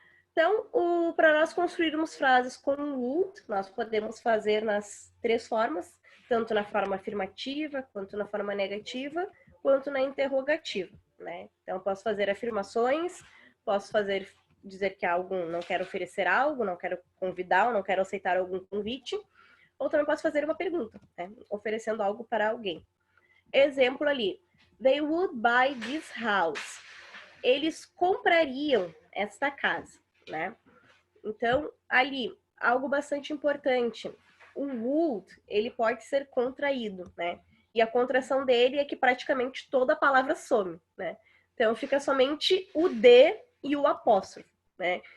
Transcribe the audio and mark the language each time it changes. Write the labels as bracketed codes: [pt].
[pt] Então, para nós construirmos frases com would, nós podemos fazer nas 3 formas, tanto na forma afirmativa, quanto na forma negativa, quanto na interrogativa, né? Então, eu posso fazer afirmações, posso dizer que não quero oferecer algo, não quero convidar, ou não quero aceitar algum convite, ou também posso fazer uma pergunta, né? Oferecendo algo para alguém. Exemplo ali, [en] they would buy this house. [pt] Eles comprariam esta casa, né? Então, ali, algo bastante importante, o would, ele pode ser contraído, né? E a contração dele é que praticamente toda a palavra some, né? Então, fica somente o de e o apóstrofo, né?